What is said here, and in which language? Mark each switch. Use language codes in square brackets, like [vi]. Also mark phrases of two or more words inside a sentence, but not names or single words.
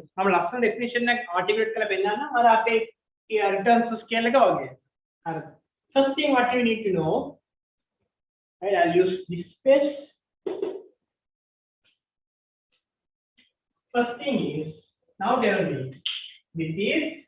[si] මම ලස්සන definition එකක් articulate කරලා පෙන්නන්නම් අර අපේ [en] returns to scale [si] එක වගේ. හරි. [en] First thing what you need to know, right? I'll use this page. First thing is now tell me this is